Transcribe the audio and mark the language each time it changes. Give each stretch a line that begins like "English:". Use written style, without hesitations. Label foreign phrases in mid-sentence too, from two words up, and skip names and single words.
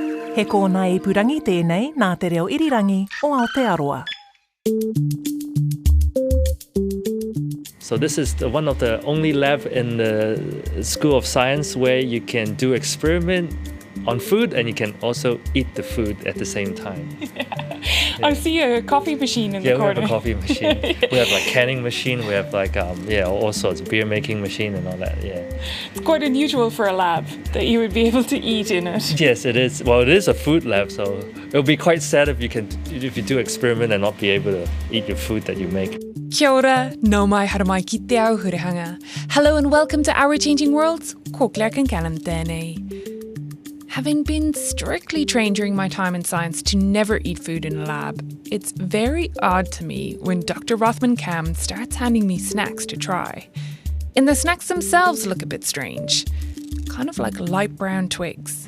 Māori: He kōna e purangi tēnei nā te reo irirangi o Aotearoa.
English: So this is one of the only lab in the School of Science where you can do experiment on food and you can also eat the food at the same time. Yeah. I see a coffee machine in the corner. Yeah, we have a coffee machine. We have like canning machine. We have like all sorts of beer making machine and all that. Yeah. It's quite unusual for a lab that you would be able to eat in it. Yes, it is. Well, it is a food lab, so it'll be quite sad if you do experiment and not be able to eat your food that you make.
Māori: Kia ora, nau mai haramai ki te ao hurihanga.
English: Hello and welcome to Our Changing Worlds.
Māori: Ko Claire Concannon tēnei.
English: Having been strictly trained during my time in science to never eat food in a lab, it's very odd to me when Dr. Rothman Kam starts handing me snacks to try. And the snacks themselves look a bit strange, kind of like light brown twigs.